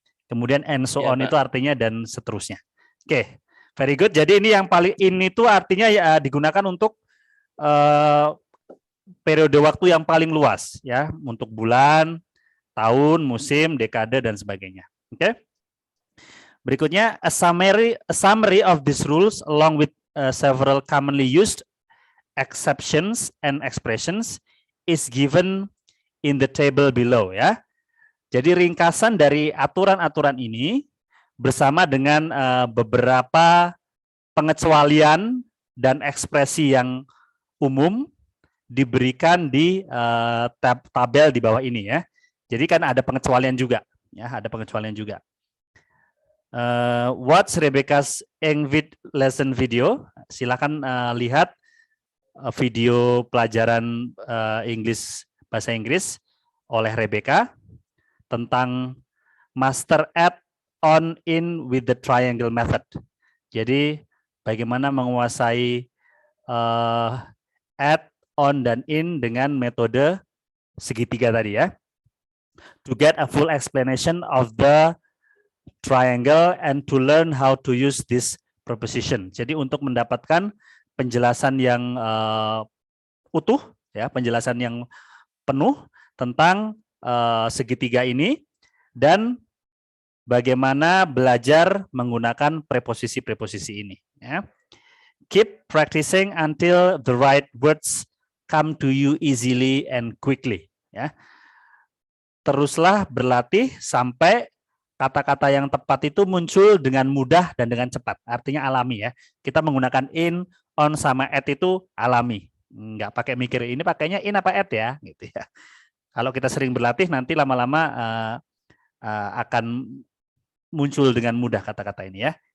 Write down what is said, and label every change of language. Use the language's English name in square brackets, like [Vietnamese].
[Indonesian] Kemudian [English] and so [Indonesian] Ya, [English] on [Indonesian] Pak. itu artinya dan seterusnya. Oke, [English] very good. [Indonesian] Jadi ini yang paling in itu artinya ya digunakan untuk periode waktu yang paling luas ya, untuk bulan, tahun, musim, dekade dan sebagainya. Oke. [English] Berikutnya a summary of these rules along with several commonly used exceptions and expressions is given in the table below ya. [Indonesian] Jadi ringkasan dari aturan-aturan ini bersama dengan beberapa pengecualian dan ekspresi yang umum diberikan di tabel di bawah ini ya. Jadi kan ada pengecualian juga ya, ada pengecualian juga. [English] Watch Rebecca's English lesson video. [Indonesian] Silakan lihat video pelajaran bahasa Inggris oleh Rebecca tentang [English] master add on in with the triangle method. [Indonesian] Jadi bagaimana menguasai add on dan in dengan metode segitiga tadi ya. [English] To get a full explanation of the triangle and to learn how to use this proposition. [Indonesian] Jadi untuk mendapatkan penjelasan yang utuh ya, penjelasan yang penuh tentang segitiga ini dan bagaimana belajar menggunakan preposisi-preposisi ini ya. [English] Keep practicing until the right words come to you easily and quickly ya. [Indonesian] Teruslah berlatih sampai kata-kata yang tepat itu muncul dengan mudah dan dengan cepat. Artinya alami ya. Kita menggunakan in, on sama at itu alami. Nggak pakai mikir ini pakainya in apa at ya, gitu ya. Kalau kita sering berlatih nanti lama-lama akan muncul dengan mudah kata-kata ini ya.